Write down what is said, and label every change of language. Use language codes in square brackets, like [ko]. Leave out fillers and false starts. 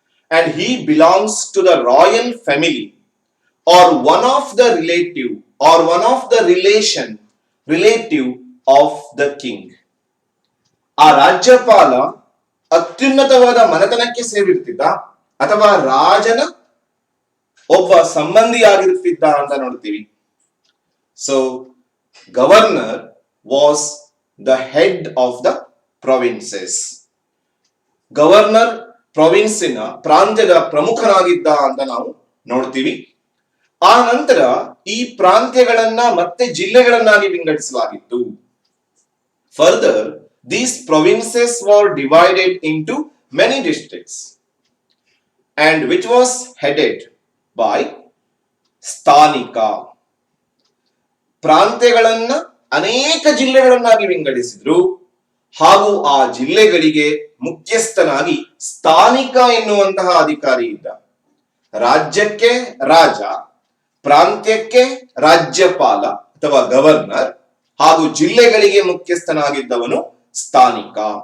[en] And he belongs to the royal family or one of the relative or one of the relative of the king. [kn] ಆ ರಾಜ್ಯಪಾಲ ಅತ್ಯುನ್ನತವಾದ ಮನೆತನಕ್ಕೆ ಸೇರಿರ್ತಿದ್ದ ಅಥವಾ ರಾಜನ ಒಬ್ಬ ಸಂಬಂಧಿಯಾಗಿರ್ತಿದ್ದ ಅಂತ ನೋಡ್ತೀವಿ. [en] So governor was the head of the provinces. [kn] Governor ಪ್ರೊವಿನ್ಸಿನ ಪ್ರಾಂತ್ಯದ ಪ್ರಮುಖನಾಗಿದ್ದ ಅಂತ ನಾವು ನೋಡ್ತೀವಿ. ಆ ನಂತರ ಈ ಪ್ರಾಂತ್ಯಗಳನ್ನ ಮತ್ತೆ ಜಿಲ್ಲೆಗಳನ್ನಾಗಿ ವಿಂಗಡಿಸಲಾಗಿತ್ತು. [en] Further these provinces were divided into many districts and which was headed by ಸ್ಥಾನಿಕ. [kn] ಪ್ರಾಂತ್ಯಗಳನ್ನ ಅನೇಕ ಜಿಲ್ಲೆಗಳನ್ನಾಗಿ ವಿಂಗಡಿಸಿದ್ರು ಹಾಗೂ ಆ ಜಿಲ್ಲೆಗಳಿಗೆ ಮುಖ್ಯಸ್ಥನಾಗಿ ಸ್ಥಾನಿಕ ಎನ್ನುವಂತಹ ಅಧಿಕಾರಿ ಇದ್ದ. ರಾಜ್ಯಕ್ಕೆ ರಾಜ, ಪ್ರಾಂತ್ಯಕ್ಕೆ ರಾಜ್ಯಪಾಲ ಅಥವಾ ಗವರ್ನರ್ ಹಾಗೂ ಜಿಲ್ಲೆಗಳಿಗೆ ಮುಖ್ಯಸ್ಥನಾಗಿದ್ದವನು ಸ್ಥಾನಿಕ.